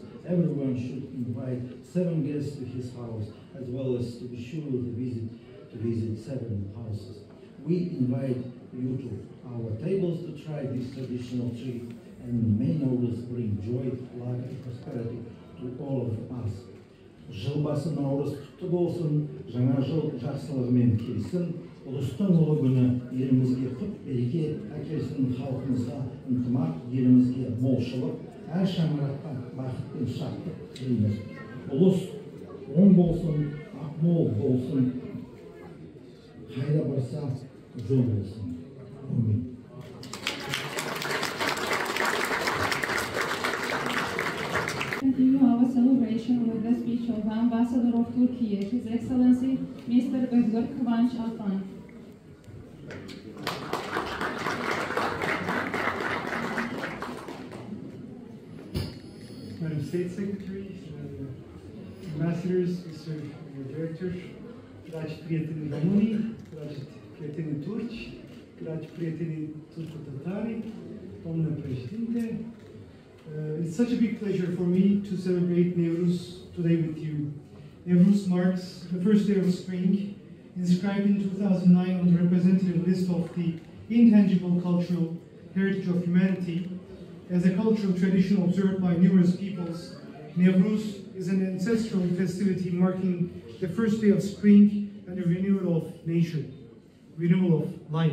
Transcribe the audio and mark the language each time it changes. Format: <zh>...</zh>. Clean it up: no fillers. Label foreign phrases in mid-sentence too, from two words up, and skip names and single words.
<en>Everyone should invite 7 guests to his house, as well as to be sure to visit 7 houses. We invite you to our tables to try this traditional treat, and may NEVRUZ bring joy, love, and prosperity to all of us.</en> <kk>Жылбасы NEVRUZ құтты болсын, жаңа жыл жақсылығымен келсін, ұлыстың ұлы күні елімізге құт береке әкелсін, халқымызға ынтымақ, елімізге молшылық, әр шаңыраққа бақыт пен шаттық тілейміз. Ұлыс оң болсын, ақмол болсын, қайда барса жол болсын. Амин.</kk> <en>Continue our celebration with the speech of the Ambassador of Turkey, His Excellency Mr. Özgür Kıvanç Altan. Madam State Secretary, Ambassadors, Mr. Director,</en> <ro>dragi prieteni români, dragi prieteni turci, dragi prieteni turco-tatari, domnule președinte,</ro> <en>it's such a big pleasure for me to celebrate NEVRUZ today with you. NEVRUZ marks the first day of spring, inscribed in 2009 on the representative list of the intangible cultural heritage of humanity. As a cultural tradition observed by numerous peoples, NEVRUZ is an ancestral festivity marking the first day of spring and the renewal of nature, renewal of life.</en>